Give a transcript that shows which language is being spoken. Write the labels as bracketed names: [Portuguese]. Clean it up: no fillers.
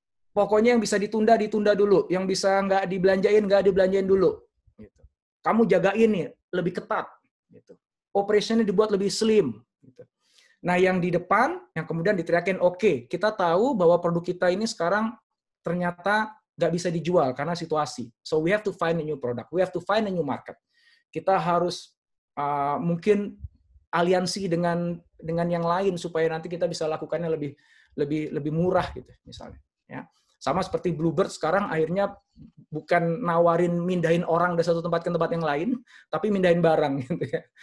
[Indonesian] Pokoknya yang bisa ditunda dulu, yang bisa nggak dibelanjain dulu. Gitu. Kamu jagain nih lebih ketat. Gitu. Operationnya dibuat lebih slim. Gitu. Nah yang di depan, yang kemudian diteriakin, oke, kita tahu bahwa produk kita ini sekarang ternyata nggak bisa dijual karena situasi. [English] So we have to find a new product, we have to find a new market. [Indonesian] Kita harus mungkin aliansi dengan yang lain supaya nanti kita bisa lakukannya lebih murah gitu misalnya. Ya. Sama seperti Bluebird sekarang akhirnya bukan nawarin mindahin orang dari satu tempat ke tempat yang lain, tapi mindahin barang gitu ya.